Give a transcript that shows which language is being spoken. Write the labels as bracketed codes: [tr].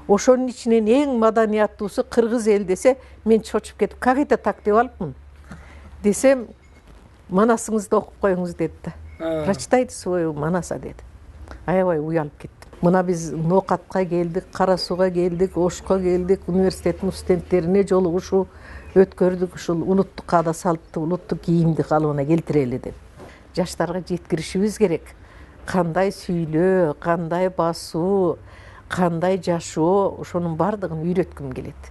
[ky] Ошонун ичинен эң маданияттуусу кыргыз эл десе, мен чочуп кетип, [ru] как это так [ky] деп алыпмын. Десем, манасыңызды окуп коюңуз деди да. [ru] Прочитайте свою манаса [ky] деди. Аябай уялып кеттим. Мына биз Ноокатка келдик, Кара Сууга келдик, Ошко келдик, университеттин студенттерине жолугушуу өткөрдүк, ушул улуттук каада салтты, улуттук кийимди калыбына келтирели деп. Жаштарга жеткиришибиз керек. Кандай сүйлөө, кандай басуу, кандай жашоо, ошонун бардыгын үйрөткүм келет.